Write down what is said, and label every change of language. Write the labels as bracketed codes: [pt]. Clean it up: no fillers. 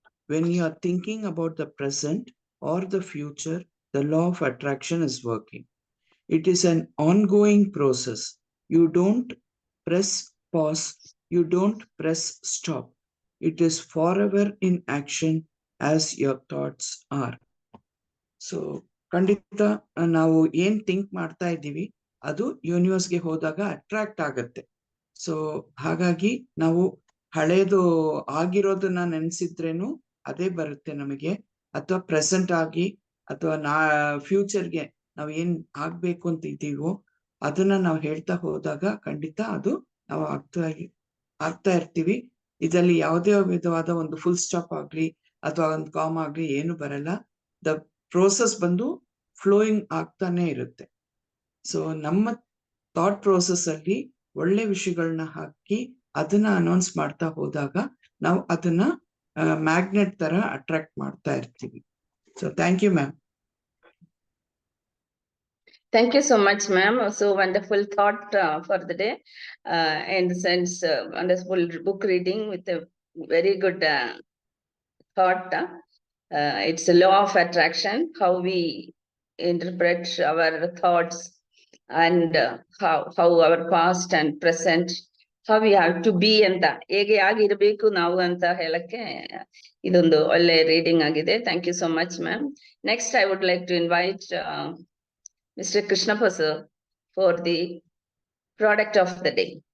[en] When you are thinking about the present or the future, the law of attraction is working. It is an ongoing process. You don't press pause. You don't press stop. It is forever in action as your thoughts are. [kn] So, ಖಂಡಿತ ನಾವು ಏನ್ think ಮಾಡ್ತಾ ಇದ್ದೀವಿ ಅದು ಯೂನಿವರ್ಸ್ಗೆ ಹೋದಾಗ attract ಆಗತ್ತೆ. So ಹಾಗಾಗಿ ನಾವು ಹಳೇದು ಆಗಿರೋದನ್ನ ನೆನ್ಸಿದ್ರೇನು ಅದೇ ಬರುತ್ತೆ ನಮಗೆ, ಅಥವಾ ಪ್ರೆಸೆಂಟ್ ಆಗಿ ಅಥವಾ ಫ್ಯೂಚರ್ಗೆ ನಾವು ಏನ್ ಆಗ್ಬೇಕು ಅಂತ ಇದ್ದೀವೋ ಅದನ್ನ ನಾವು ಹೇಳ್ತಾ ಹೋದಾಗ ಖಂಡಿತ ಅದು ನಾವು ಆಗ್ತಾ ಇರ್ತೀವಿ. ಇದರಲ್ಲಿ ಯಾವುದೇ ವಿಧವಾದ ಒಂದು ಫುಲ್ ಸ್ಟಾಪ್ ಆಗ್ಲಿ ಅಥವಾ ಒಂದು ಕಾಮ್ ಆಗ್ಲಿ ಏನು ಬರಲ್ಲ. ದ ಪ್ರೋಸೆಸ್ ಬಂದು ಫ್ಲೋಯಿಂಗ್ ಆಗ್ತಾನೆ ಇರುತ್ತೆ. ಸೊ ನಮ್ಮ ಥಾಟ್ ಪ್ರೋಸೆಸ್ ಅಲ್ಲಿ ಒಳ್ಳೆ ವಿಷಯಗಳನ್ನ ಹಾಕಿ ಅದನ್ನ ಅನೌನ್ಸ್ ಮಾಡ್ತಾ ಹೋದಾಗ ನಾವು ಅದನ್ನ ಮ್ಯಾಗ್ನೆಟ್ ತರ ಅಟ್ರಾಕ್ಟ್ ಮಾಡ್ತಾ ಇರ್ತೀವಿ. [en] So thank you ma'am. Thank you so much, ma'am. So wonderful thought for the day. In the sense, wonderful book reading with a very good thought. It's a law of attraction, how we interpret our thoughts and how our past and present, how we have to be [kn] ಅಂತ ಹೇಗೆ ಆಗಿರ್ಬೇಕು ನಾವು ಅಂತ ಹೇಳಕ್ಕೆ ಇದೊಂದು ಒಳ್ಳೆ reading ಆಗಿದೆ. [en] Thank you so much ma'am. Next I would like to invite Mr. Krishnappa sir for the product of the day.